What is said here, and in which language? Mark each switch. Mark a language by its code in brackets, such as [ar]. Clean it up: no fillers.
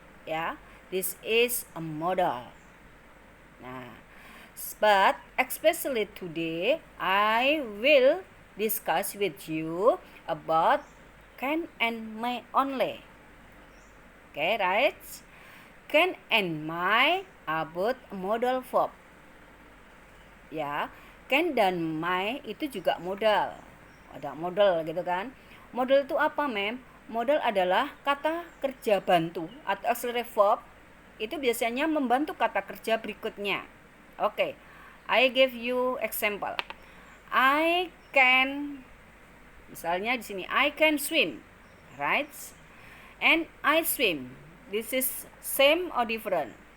[en] Yeah, this is a modal. Nah, but especially today, I will discuss with you about can and may only. Okay, right? Can and may about modal verb. [id] Ya, can dan may itu juga modal. Ada modal gitu kan. Modal itu apa, Mem? Modal adalah kata kerja bantu atau auxiliary verb. Itu biasanya membantu kata kerja berikutnya. [en] Oke, I give you example. I can, [id] misalnya di sini [en] I can swim, right? And I swim. This is same or different?